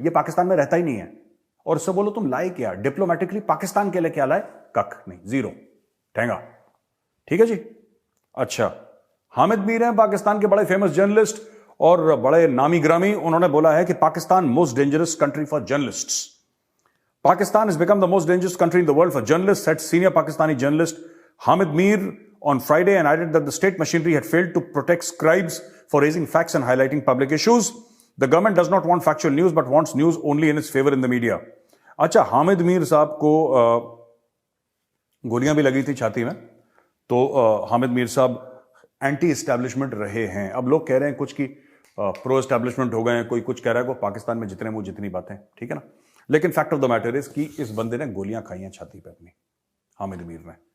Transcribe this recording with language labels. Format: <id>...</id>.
<hi>ये पाकिस्तान में रहता ही नहीं है, और उससे बोलो तुम लाए क्या डिप्लोमेटिकली, पाकिस्तान के लिए क्या लाए, कख नहीं, जीरो, ठेंगा। ठीक है जी। अच्छा, हामिद मीर हैं पाकिस्तान के बड़े फेमस जर्नलिस्ट और बड़े नामी ग्रामी। उन्होंने बोला है कि Pakistan</hi> <en>Most dangerous country for journalists. Pakistan has become the most dangerous country in the world for journalists, said senior Pakistani journalist Hamid Mir on Friday, and added that the state machinery had failed to protect scribes for raising facts and highlighting public issues. The government does not want factual news but wants news only in its favor in the media.</en> <hi>अच्छा, हामिद मीर साहब को गोलियां भी लगी थी छाती में, तो हामिद मीर साहब एंटी एस्टैब्लिशमेंट रहे हैं। अब लोग कह रहे हैं कुछ की प्रो एस्टैब्लिशमेंट हो गए हैं, कोई कुछ कह रहा है, को पाकिस्तान में जितने मुंह जितनी बातें, ठीक है ना। लेकिन</hi> <en>fact of the matter is</en> <hi>कि इस बंदे ने गोलियां खाई हैं छाती पे अपनी, हामिद मीर ने।</hi>